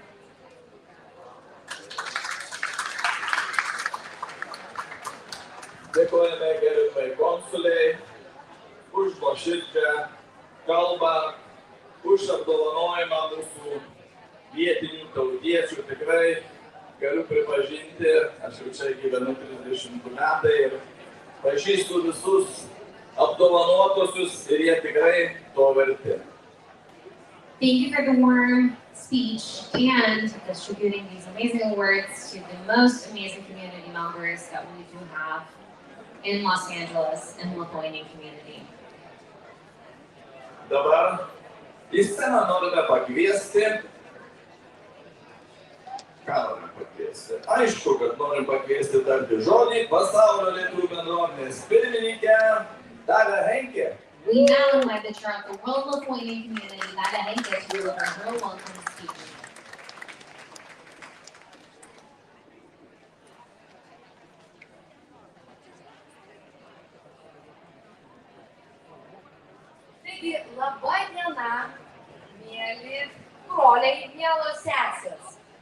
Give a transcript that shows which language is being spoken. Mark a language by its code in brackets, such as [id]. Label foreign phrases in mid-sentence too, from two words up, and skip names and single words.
[lt] Dėkojame gerbiamai konsuliai už nuoširdžią kalbą, už apdovanojimą mūsų vietinių tautiečių. Tikrai galiu pripažinti, aš jau čia gyvenu 30 metai ir pažįstu visus apdovanotosius ir jie tikrai to verti. [en] Thank you for the warm speech and distributing these amazing awards to the most amazing community members that we do have in Los Angeles and the Lithuanian community. [lt] Dabar į sceną norime pakviesti. Ką norim pakviesti? Aišku, kad norim pakviesti tarti žodį pasaulio lietuvių bendruomenės pirmininkę Dalią Henkę. [en] We now invite the chair of the World Lithuanian Community, Dalia Henke, to deliver her welcome speech. [lt] Taigi, laba diena, mėly broliai, mielos sesės.